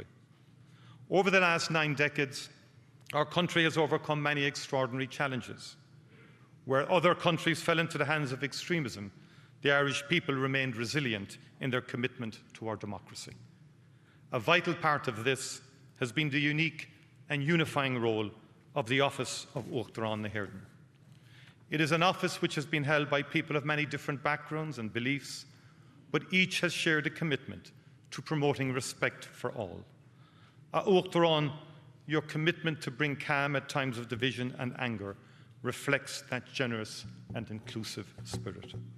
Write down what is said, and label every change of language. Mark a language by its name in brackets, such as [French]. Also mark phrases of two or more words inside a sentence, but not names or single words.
[English] Over the last 9 decades, our country has overcome many extraordinary challenges. Where other countries fell into the hands of extremism, the Irish people remained resilient in their commitment to our democracy. A vital part of this has been the unique and unifying role of the office of Uachtarán na hÉirdean. It is an office which has been held by people of many different backgrounds and beliefs, but each has shared a commitment to promoting respect for all. Uachtarán, your commitment to bring calm at times of division and anger reflects that generous and inclusive spirit.